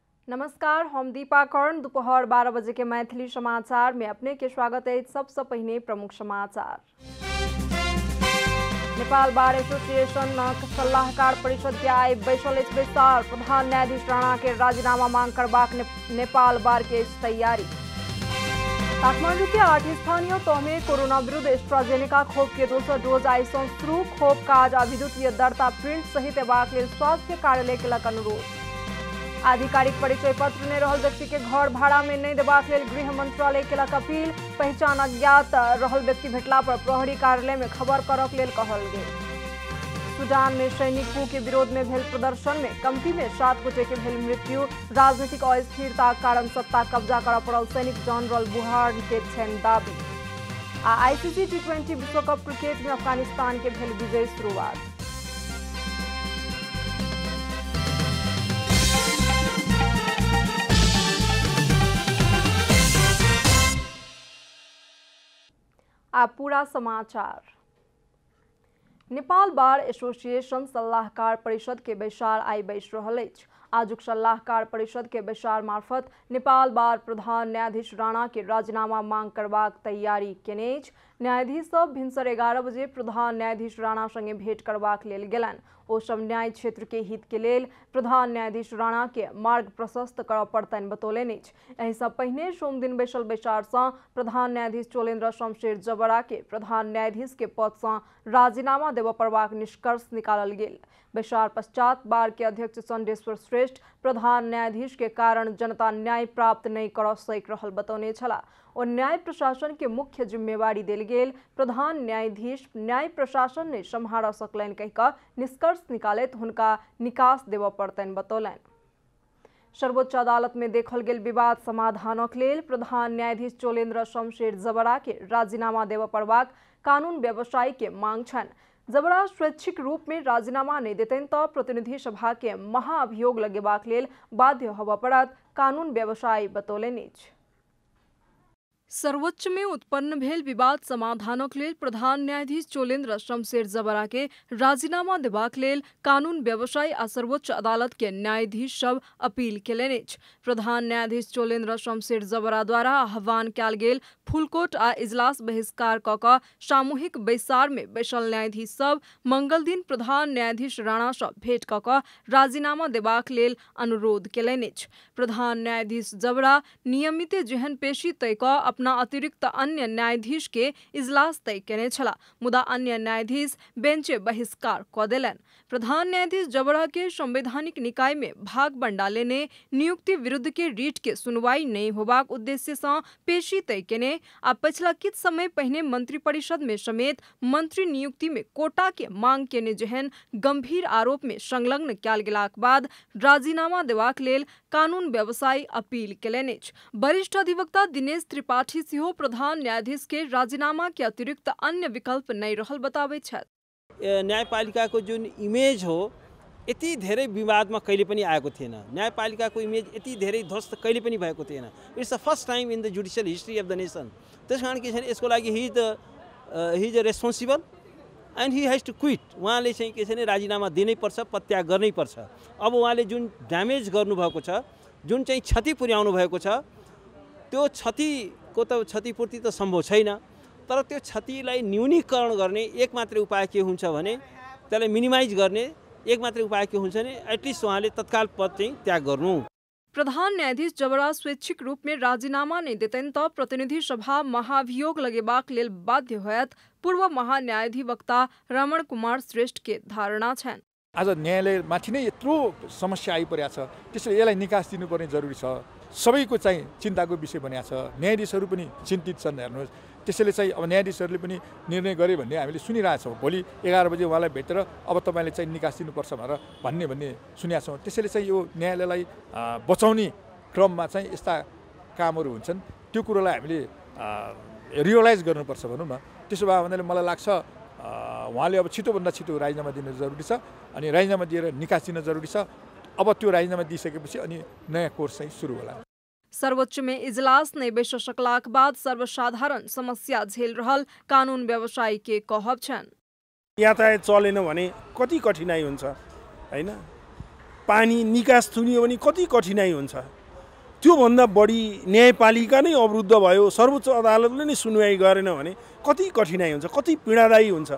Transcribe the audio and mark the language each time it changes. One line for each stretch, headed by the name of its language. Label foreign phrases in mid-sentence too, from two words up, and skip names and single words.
Maithili: नमस्कार, हम दीपा कर्ण। दोपहर 12 बजे के मैथिली समाचार में अपने के स्वागत है। सबसे पहले प्रमुख समाचार। नेपाल बार एसोसिएशन सलाहकार परिषद के आय बैसल विस्तार। प्रधान न्यायाधीश राणा के राजीनामा मांग करबाक नेपाल बार के तैयारी। काठमांडू के 8 स्थानीय तह में कोरोना विरुद्ध एस्ट्राजेनेका खोप के दोसर डोज आई शुरू। खोप काज आ विद्युतीय दरता प्रिंट सहित एबाक लेल स्वास्थ्य कार्यालय केलक अनुरोध। आधिकारिक परिचय पत्र ने रहल व्यक्ति के घर भाड़ा में नहीं देबाक लेल गृह मंत्रालय केलक अपील। पहचान अज्ञात रहल व्यक्ति भेटला पर प्रहरी कार्यालय में खबर करक लेल कहल गेल। सूडान में सैनिक कू के विरोध में भेल प्रदर्शन में कमती में 7 गोटे के भेल मृत्यु। राजनीतिक अस्थिरता कारण सत्ता कब्जा कर पड़ल सैनिक जनरल बुरहान के छेन दाबी। आईसीसी T20 विश्व कप क्रिकेट में अफगानिस्तान के भेल विजय शुरुआत। आप पूरा समाचार। नेपाल बार एसोसिएशन सलाहकार परिषद के बैसार आई बैस रहल अछि। आजुक सलाहकार परिषद के बैसार मार्फत नेपाल बार प्रधान न्यायाधीश राणा के राजीनामा मांग करबाक तैयारी केने अछि। न्यायाधीश सब भिनसर 11 बजे प्रधान न्यायाधीश राणा संगे भेंट करबाक लेल गेलनि। ओ सब न्याय क्षेत्र के हित के लेल प्रधान न्यायाधीश राणा के मार्ग प्रशस्त करऽ पड़तनि बतौलनि अछि। एहि सँ पहिने सोम दिन बैसल बैसार सँ प्रधान न्यायाधीश चोलेन्द्र शमशेर जबरा के प्रधान न्यायाधीश के पद सँ राजीनामा देबऽ पड़बाक निष्कर्ष निकालल गेल। बैसार पश्चात बार के अध्यक्ष चंडेश्वर श्रेष्ठ प्रधान न्यायाधीश के कारण जनता न्याय प्राप्त नहीं कर सक रहल बतौने छला। और न्याय प्रशासन के मुख्य जिम्मेवारी देल गेल प्रधान न्यायाधीश न्याय प्रशासन ने सम्हार सकलनि कहि कऽ निष्कर्ष निकालैत हुनका निकास देबऽ पड़तनि बतौलनि। सर्वोच्च अदालत में देखल गेल विवाद समाधानक लेल प्रधान न्यायाधीश चोलेन्द्र शमशेर जबरा के राजीनामा देबऽ पड़बाक कानून व्यवसायी के मांग छनि। जबरा स्वैच्छिक रूप में राजीनामा नहीं देतनि तऽ प्रतिनिधि सभा के महाअभियोग लगेबाक लेल बाध्य होबऽ पड़त, कानून व्यवसायी बतौलनि अछि। सर्वोच्च में उत्पन्न भेल विवाद समाधानक लेल प्रधान न्यायाधीश चोलेन्द्र शमशेर जबरा के राजीनामा देबाक लेल कानून व्यवसायी आ सर्वोच्च अदालत के न्यायाधीश सब अपील केलनि अछि। प्रधान न्यायाधीश चोलेन्द्र शमशेर जबरा द्वारा आह्वान कयल गेल फुलकोट आ इजलास बहिष्कार कऽ कऽ सामूहिक बैसार में बैसल न्यायाधीश सब मंगल दिन प्रधान न्यायाधीश राणा सँ भेंट कऽ कऽ राजीनामा देबाक लेल अनुरोध केलनि अछि। प्रधान न्यायाधीश जबरा नियमित जेहन पेशी तय कऽ अपना अतिरिक्त अन्य न्यायाधीश के इजलास तय केने छला, मुदा अन्य न्यायाधीश बेंचे बहिष्कार कऽ देलनि। प्रधान न्यायाधीश जबरा के संवैधानिक निकाय में भाग बंटाले ने नियुक्ति विरुद्ध के रीट के सुनवाई नहीं होबाक उद्देश्य सँ पेशी तय केने आ पछिला किछ समय पहिने मंत्री परिषद में समेत मंत्री नियुक्ति में कोटा के मांग केने जेहन गंभीर आरोप में संलग्न कयल गेलाक बाद राजीनामा देबाक लेल कानून व्यवसायी अपील केलनि अछि। वरिष्ठ अधिवक्ता दिनेश त्रिपाठी सेहो प्रधान न्यायाधीश के राजीनामा के अतिरिक्त अन्य विकल्प नहीं रहल बताबै छथि।
Nepali: न्यायपालिका को जुन इमेज हो यति धेरै विवादमा कहिले पनि आएको थिएन। न्यायपालिकाको इमेज यति धेरै ध्वस्त कहिले पनि भएको थिएन।
English: It's the first time in the judicial history of the nation.
Nepali: त्यसकारण के छैन यसको लागि
English: he is responsible and he has to quit.
Nepali: उहाँले चाहिँ के छैन राजीनामा दिनै पर्छ, पदत्याग गर्नै पर्छ। अब उहाँले जुन ड्यामेज गर्नुभएको छ, जुन चाहिँ क्षति पुर्याउनु भएको छ, त्यो क्षतिको त क्षतिपूर्ति त सम्भव छैन, तर त्यो क्षतिलाई न्यूनीकरण गर्ने एक मात्रै उपाय के हुन्छ भने त्यसलाई मिनिमाइज गर्ने एक मात्रै उपाय के हुन्छ भने एटलिस्ट उहाँले तत्काल पद चाहिँ त्याग गर्नु।
Maithili: प्रधान न्यायाधीश जबरा स्वैच्छिक रूप में राजीनामा नहीं देतनि तऽ प्रतिनिधि सभा महाभियोग लगेबाक लेल बाध्य होयत, पूर्व महान्यायाधिवक्ता रमण कुमार श्रेष्ठ के धारणा छन्।
Nepali: आज न्यायालयमाथि नै यत्रो समस्या आइपरेको छ, त्यसैले यसलाई निकास दिनुपर्ने जरुरी छ। सबैको चाहिँ चिन्ताको विषय बनेको छ। न्यायाधीशहरू पनि चिन्तित छन्। हेर्नुहोस्, त्यसैले चाहिँ अब न्यायाधीशहरूले पनि निर्णय गरे भन्ने हामीले सुनिरहेछौँ। भोलि 11 बजे उहाँलाई भेटेर अब तपाईँले चाहिँ निकास दिनुपर्छ भनेर भन्ने सुनेका छौँ। त्यसैले चाहिँ यो न्यायालयलाई बचाउने क्रममा चाहिँ यस्ता कामहरू हुन्छन्, त्यो कुरोलाई हामीले रियलाइज गर्नुपर्छ भनौँ न। त्यसो भए भन्नाले मलाई लाग्छ उहाँले अब छिटोभन्दा छिटो राजीनामा दिनु जरुरी छ अनि राजीनामा दिएर निकास दिन जरुरी छ। अब त्यो राजीनामा दिइसकेपछि अनि नयाँ कोर्स चाहिँ सुरु होला।
Maithili: सर्वोच्च में इजलास नहीं बैस सकलाक बाद सर्वसाधारण समस्या झेल रहल कानून व्यवसायी के कहब छन्।
Nepali: यातायात चलेन भने कति कठिनाई हुन्छ हैन, पानी निकास थुनियो भने कति कठिनाई हुन्छ त्योभन्दा बढी न्यायपालिका नै अवरुद्ध भयो, सर्वोच्च अदालतले नै सुनवाई गरेन भने कति कठिनाइ हुन्छ, कति पीडादायी हुन्छ।